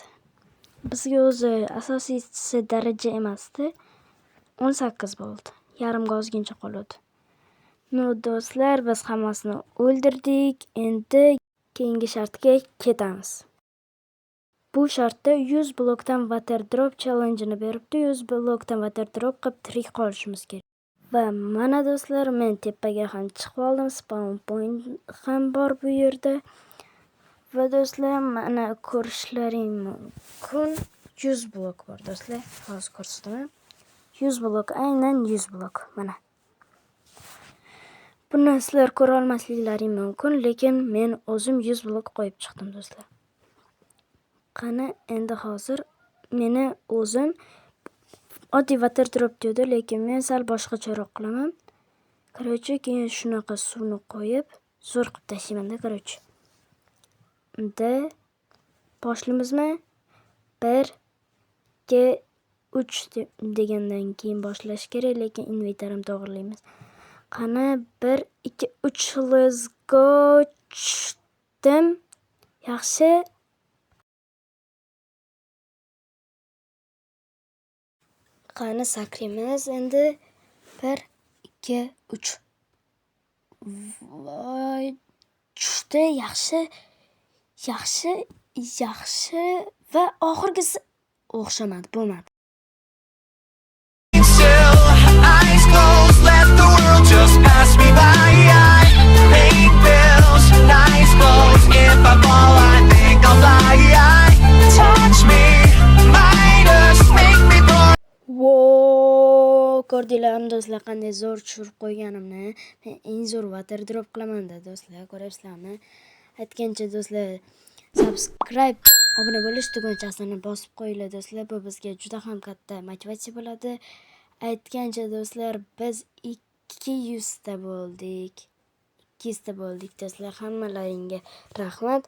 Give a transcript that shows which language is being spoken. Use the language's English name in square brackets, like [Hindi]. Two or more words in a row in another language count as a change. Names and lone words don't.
[Uzbek] Bizga o'zi asosiysi daraja emasdi. 18 bo'ldi. Yarimga ozgincha qoladi. Do'stlar, biz hammasini o'ldirdik. Endi keyingi shartga ketamiz. Bu shartda 100 blokdan [English] water drop challenge- [Uzbek] ni beribdi. 100 blokdan [English] water drop [Uzbek] qilib tirik qolishimiz kerak. Va mana do'stlar, men tepaga ham chiqib oldim. Spawn point ham bor bu yerda. Va do'stlar, mana ko'rishlaring mumkin. 100 blok bor do'stlar. Hozir ko'rsataman. 100 blok, aynan 100 blok. Mana. Buni sizlar ko'ra olmasliklaring mumkin, lekin men o'zim 100 blok qo'yib chiqdim do'stlar. Qani, endi hozir meni o'zim oddiy [English] water drop [Uzbek] dedi, lekin men sal boshqacharoq qilaman. Keyin shunaqa suvni qo'yib, zo'r qilib tashlayman-da, Endi boshlamizmi? 1 2 3 degandan keyin boshlash kerak, lekin inventarim to'g'rilaymiz. Qani 1 2 3 [English] let's go. [Uzbek] Tushdim. Yaxshi. Qani sakraymiz endi. 1 2 3. Voy, tushdi. Yaxshi va oxirgisi o'xshamadi, bo'lmadi. [English] Eyes closed, let the world just pass me by. I pay bills, nice clothes. If I fall, I think I'll fly. Touch me, Midas, make me born. [Uzbek] Ko'rdinglarmi do'stlar, qanday zo'r tushirib qo'yganimni? Men eng zo'r [English] water drop [Uzbek] qilaman-da do'stlar, ko'ryapsizlarmi? Aytgancha do'stlar, subscribe, obuna bo'lish tugunchasini bosib qo'yinglar do'stlar. Bu bizga juda ham katta motivatsiya bo'ladi. Aytgancha do'stlar, biz 200 ta bo'ldik. Do'stlar, hammalaringga rahmat.